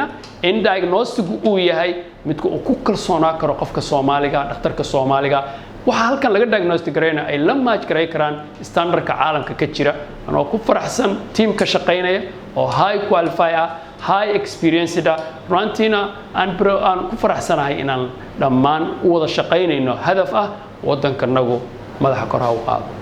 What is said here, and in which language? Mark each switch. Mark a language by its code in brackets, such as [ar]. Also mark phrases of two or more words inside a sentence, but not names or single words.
[so] in diagnostic uu yahay midka uu ku kalsoonaa karo qofka Soomaaliga dhakhtarka Soomaaliga waxa halkan laga diagnostic gareeyna ay la match gareey karaan standardka caalamka ka jira anoo ku faraxsan team ka shaqeynaya oo [en] high qualify high experienced [so] runtina aan ku faraxsanahay inaan dhammaan u wada shaqeynayno hadaf ah wadankanagu madaxa kor ha u qaado